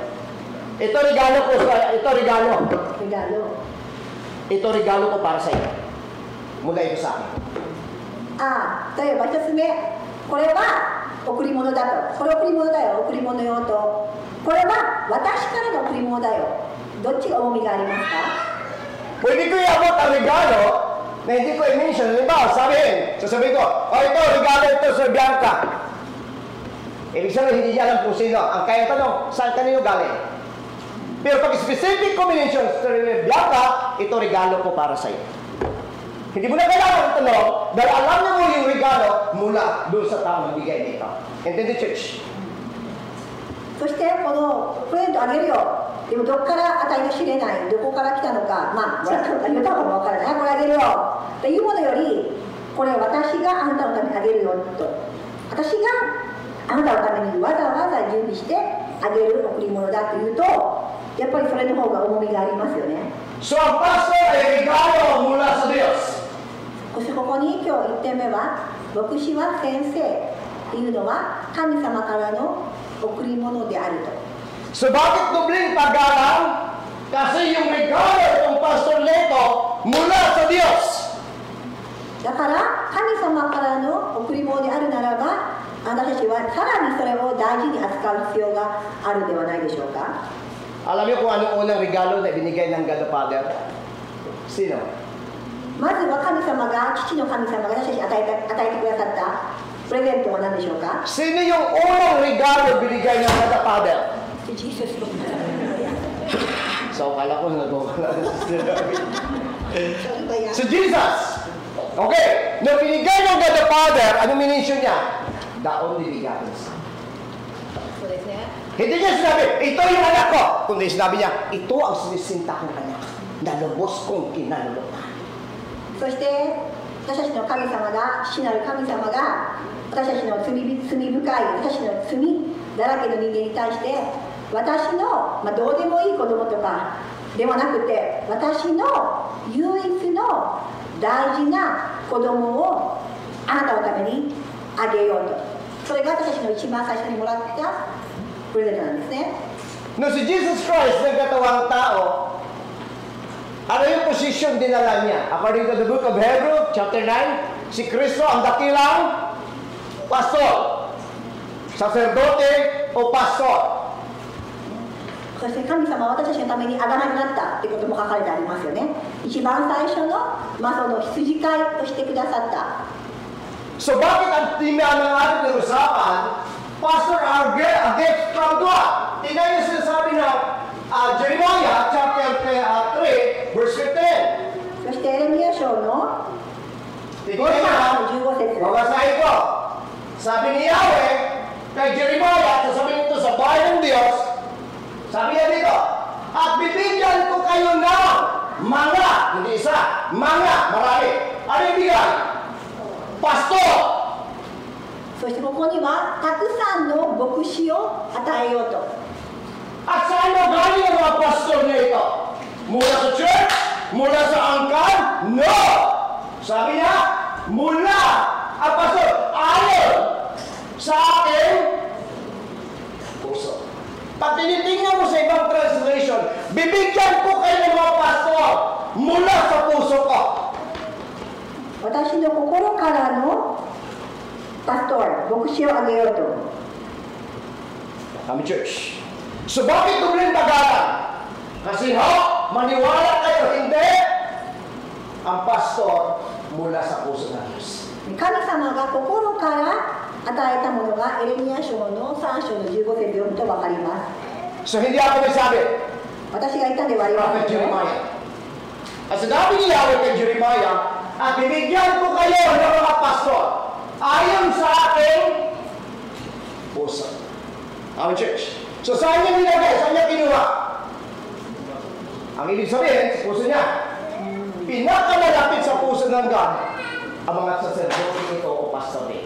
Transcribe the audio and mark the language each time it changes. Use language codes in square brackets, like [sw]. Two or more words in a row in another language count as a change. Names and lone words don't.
[tl] Ito regalo ko, ito regalo. Regalo. Ito regalo ko para sa iyo. Mula ito sa akin. [ja] 例えば一つ目、これは贈り物だと。これ贈り物だよ、贈り物用と。これは私からの贈り物だよ。どっちが重みがありますか？ [tl] Pwede ko iabot ang regalo na hindi ko i-mention. Halimbawa, sasabihin ko, ito, regalo ito sa Bianca. Ibig sabihin, hindi niya alam kung sino. Ang kaya tanong, saan kanino galing? Pero pag specific combination sa Bianca, ito regalo ko para sa iyo. Hindi mo na kailangan tanong dahil alam niyo mo yung regalo mula doon sa taong nagbigay nito. [en] And then the church. [ja] そしてこのプレゼントあげるよ。でもどこから与えの知れない、どこから来たのか、まあもらったのか言ったのかもわからない。これあげるよっていうものより、これ私があなたのためにあげるよと。私があなたのためにわざわざ準備してあげる贈り物だというと、やっぱりそれの方が重みがありますよね。 [tl] So, ang pastor ay regalo mula sa Diyos. [ja] ここに今日1点目は、牧師は先生っていうのは神様からの贈り物であると。 [tl] So, bakit dobling paggalang? Kasi yung regalo ng pastor Leto mula sa Diyos. [ja] だから神様からの贈り物であるならば、あなたたちはさらにそれを大事に扱う必要があるではないでしょうか。 [tl] Alam niyo kung anong unang regalo na binigay ng [en] God the Father? [tl] Sino? [ja] まずは神様が、父の神様が私たちに与えてくださったプレゼントは何でしょうか？ [tl] Sino yung unang regalo binigay ng [en] God the Father? [tl] Jesus. So, akala ko nagwawala na si Jesus! Okay, nung binigay ng [en] God the Father, [tl] anong minisyon niya? [en] The only begotten Son. [tl] Hindi niya sinabi, ito yung anak ko. Kundi sinabi niya, ito ang sinisinta kong anak na lubos kong kinalulutan. [ja] そして私たちの神様が、父なる神様が私たちの罪深い、私たちの罪だらけの人間に対して、私の、どうでもいい子供とかではなくて、私の唯一の大事な子供をあなたのためにあげようと。それが私たちの一番最初にもらったプレゼントなんですね。 [tl] Nung si Jesus Christ nagkatawang tao, Ano yung position dinala niya? [en] According to the book of Hebrew, [tl] chapter 9, si Kristo ang dakilang pastor. Sacerdote o pastor. [ja] そして神様は私たちのためにあがらになったということも書かれてありますよね。一番最初の、その羊飼いとしてくださった。 [tl] So bakit ang tema ng ating usapan, [en] Pastor are a gift from God? [tl] Tingnan niyo sinasabi ng Jeremiah chapter 3 verse 15. [ja] そしてエレミヤ書の5章の15節。 [tl] Babasahin ko. Sabi ni Yahweh kay Jeremiah, sasabihin ito sa bahay ng Diyos, sabi niya dito, at bibigyan ko kayo ng mga, hindi isa, mga, marami. Ano yung bigyan? Pastor! [ja] そしてここにはたくさんの牧師を与えようと。 [tl] At saan mo galing ang mga pastor na ito? Mula sa church? Mula sa angkan? No! Sabi niya, mula ang pastor, ayon sa aking puso. Pag tinitingnan mo sa ibang translation, bibigyan ko kayo ng mga pastor mula sa puso ko. [ja] 私の心からのパストー、牧師をあげようと。 [tl] Kami church. So bakit dobleng tagalan? Kasi maniwala kayo hindi, ang pastor mula sa puso ng Diyos. [ja] 神様が心から与えたものがエレミヤ書の3章の15節読むと分かります。 [tl] So hindi ako may sabi, [ja] 私が言ったんではありま Prophet せんよ。 [tl] Jeremiah. At sinabi ni Yahweh kay Jeremiah, at bibigyan ko kayo ng mga pastor ayon sa aking puso. Amen, church. So saan niya nilagay? Saan niya kinuha? Ang ibig sabihin, sa puso niya. Pinakamalapit sa puso ng God ang mga sacerdote nito o pastor nito.